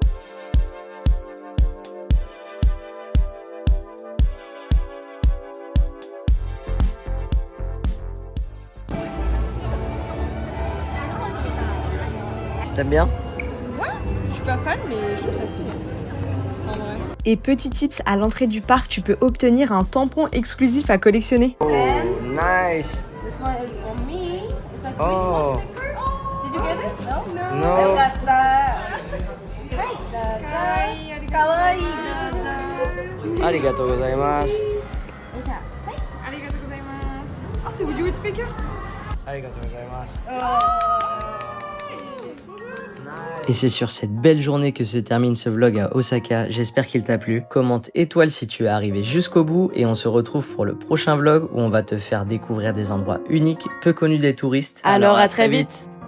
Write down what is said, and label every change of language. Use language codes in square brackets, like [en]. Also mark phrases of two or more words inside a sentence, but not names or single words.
[fr] T'aimes bien? Ouais, je suis pas fan mais je trouve ça stylé. En vrai. Et petit tips, à l'entrée du parc, tu peux obtenir un tampon exclusif à collectionner. [en] Oh, nice! This one is for me. Oh. Did you get it? No? No. [ja] ありがとうございます. [fr] Ah, c'est Woody Woodpecker. [ja] ありがとうございます. [fr] Et c'est sur cette belle journée que se termine ce vlog à Osaka, j'espère qu'il t'a plu. Commente étoile si tu es arrivé jusqu'au bout et on se retrouve pour le prochain vlog où on va te faire découvrir des endroits uniques, peu connus des touristes. Alors à très vite.